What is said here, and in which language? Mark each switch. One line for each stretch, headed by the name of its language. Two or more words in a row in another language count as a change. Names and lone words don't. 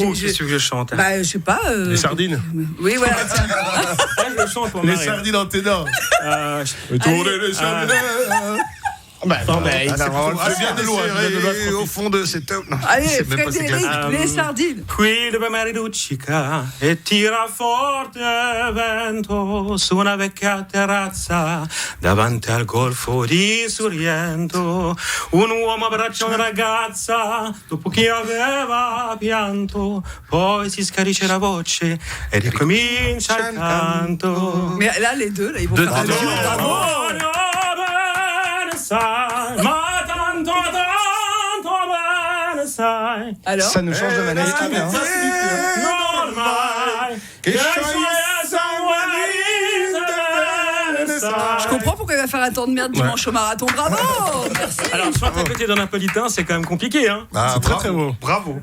French: Oh, qu'est-ce que je chante? Bah, je sais pas. Les sardines. Oui, voilà. Tiens. Je chante pour Les Marie. sardines en ténor. Tournez les sardines. Non, mais Je viens de loin. Au fond de cette... Non, Allez, c'est même pas si Frédéric, classique. les sardines.
Italian: Qui dove mare luccica e tira forte vento su una vecchia terrazza davanti al golfo di Sorrento un uomo abbraccia una ragazza dopo che aveva pianto poi si scarice la voce e ricomincia il canto.
French: Mais là, les deux, là, ils vont Deux faire un ténors. duo, bravo.
Italian: Ma tanto bene sai
French: Alors, ça nous change de manette. Hein. normal che je comprends pourquoi il va faire un temps de merde dimanche au marathon. Bravo. Merci. Alors, soit à côté d'un napolitain, c'est quand même compliqué, hein. Ah, C'est très, bravo. très beau. Bravo.